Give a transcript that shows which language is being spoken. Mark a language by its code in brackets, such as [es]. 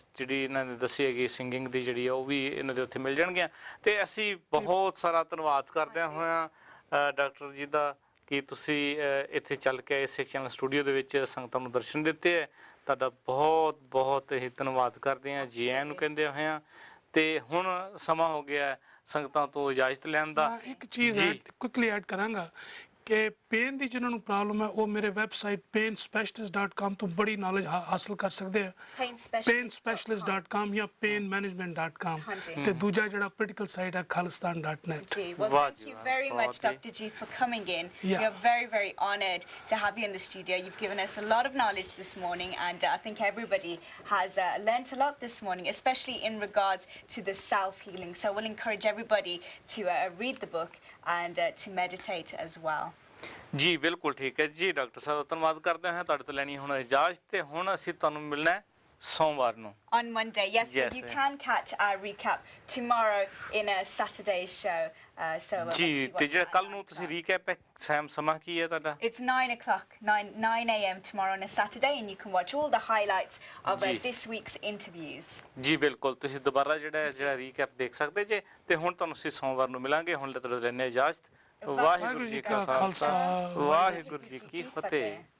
[pa] ਇਹਨਾਂ ਨੇ ਦੱਸੀ ਹੈਗੀ ਸਿੰਗਿੰਗ ਦੀ ਜਿਹੜੀ ਉਹ ਵੀ ਇਹਨਾਂ ਦੇ ਉੱਥੇ ਮਿਲ ਜਾਣਗੀਆਂ ਤੇ ਅਸੀਂ ਬਹੁਤ ਸਾਰਾ ਧੰਨਵਾਦ ਕਰਦੇ ਹੋਇਆ ਡਾਕਟਰ ਜੀ ਦਾ ਕਿ ਤੁਸੀਂ ਇੱਥੇ ਚੱਲ ਕੇ ਸਿੱਖ ਚੈਨਲ ਸਟੂਡੀਓ ਦੇ ਵਿੱਚ ਸੰਗਤਾਂ ਨੂੰ ਦਰਸ਼ਨ ਦਿੱਤੇ ਹੈ ਤੁਹਾਡਾ ਬਹੁਤ ਬਹੁਤ ਹੀ ਧੰਨਵਾਦ ਕਰਦੇ ਹਾਂ ਜੀ ਆਇਆਂ ਨੂੰ ਕਹਿੰਦੇ ਹੋਏ ਹਾਂ ਤੇ ਹੁਣ ਸਮਾਂ ਹੋ ਗਿਆ ਸੰਗਤਾਂ ਤੋਂ ਇਜਾਜ਼ਤ ਲੈਣ ਦਾ ਇੱਕ ਚੀਜ਼ ਕੁਇਕਲੀ ਐਡ ਕਰਾਂਗਾ ਕਿ ਪੇਨ ਦੀ ਜਿਹਨਾਂ ਨੂੰ ਪ੍ਰੋਬਲਮ ਹੈ ਉਹ ਮੇਰੇ ਵੈਬਸਾਈਟ painspecialist.com ਤੋਂ ਬੜੀ ਨੌਲੇਜ ਹਾਸਲ ਕਰ ਸਕਦੇ ਆ painspecialist.com ਜਾਂ painmanagement.com ਤੇ ਦੂਜਾ ਜਿਹੜਾ ਪੋਲੀਟੀਕਲ ਸਾਈਟ ਹੈ khalistan.net [en] Ji well thank you very much Dr. Ji for coming in we are very honored to have you in the studio you've given us a lot of knowledge this morning and I think everybody has learnt a lot this morning especially in regards to the self healing so we'll encourage everybody to read the book and to meditate as well. [pa] ਜੀ ਬਿਲਕੁਲ ਠੀਕ ਹੈ ਜੀ doctor ਸਾਹਿਬ ਧੰਨਵਾਦ ਕਰਦੇ ਹਾਂ ਤੁਹਾਡੇ ਤੋਂ ਲੈਣੀ ਹੁਣ ਇਜਾਜ਼ਤ ਤੇ ਹੁਣ ਅਸੀਂ ਤੁਹਾਨੂੰ ਮਿਲਣਾ ਹੈ ਸੋਮਵਾਰ ਨੂੰ [en] On Monday, yes, but you can catch our recap tomorrow in a Saturday's show. [pa] ਜੀ ਤੇ ਜਿਹੜਾ ਕੱਲ ਨੂੰ ਤੁਸੀਂ ਰੀਕੈਪ ਸਮਾਂ ਕੀ ਹੈ ਤੁਹਾਡਾ? [en] It's 9 o'clock, 9 a.m. tomorrow on a Saturday, and you can watch all the highlights of this week's interviews. [pa] ਜੀ ਬਿਲਕੁਲ ਤੁਸੀਂ ਦੁਬਾਰਾ ਜਿਹੜਾ ਰੀਕੈਪ ਦੇਖ ਸਕਦੇ ਜੇ ਤੇ ਹੁਣ ਤੁਹਾਨੂੰ ਅਸੀਂ ਸੋਮਵਾਰ ਨੂੰ ਮਿਲਾਂਗੇ ਹੁਣ ਲੈ ਤੁਹਾਡੇ ਲੈਣੇ ਇਜਾਜ਼ਤ ਵਾਹਿਗੁਰੂ ਜੀ ਕਾ ਖਾਲਸਾ ਵਾਹਿਗੁਰੂ ਜੀ ਕੀ ਫਤਿਹ।